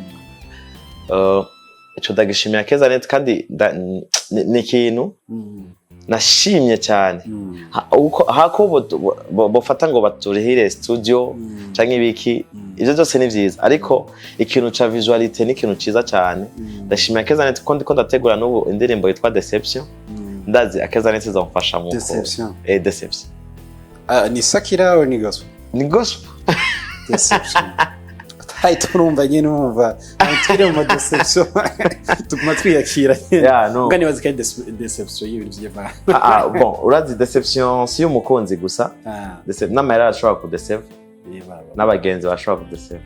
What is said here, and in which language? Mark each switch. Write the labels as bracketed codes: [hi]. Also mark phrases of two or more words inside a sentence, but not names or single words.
[rn] ico ndagishimira Akezanet kandi ni ikintu nashimye cyane hako bofata ngo baturihire studio canke ibiki ivyo byose ni vyiza ariko ikintu ca visuality ni ikintu ciza cyane ndashimira Akezanet ko ndiko ndategura n'ubu indirimbo yitwa Deception ndazi Akezanet izomfasha mu Deception Deception ni Sakira au ni gospel ni gospel Deception Hai turumva nyine umva turi mu deception tuguma twiyakira ngani bazika deception y'ibintu by'Imana bon urazi deception si umukunzi gusa deception n'amara ashobora ku deceive n'abagenzi bashobora ku deceive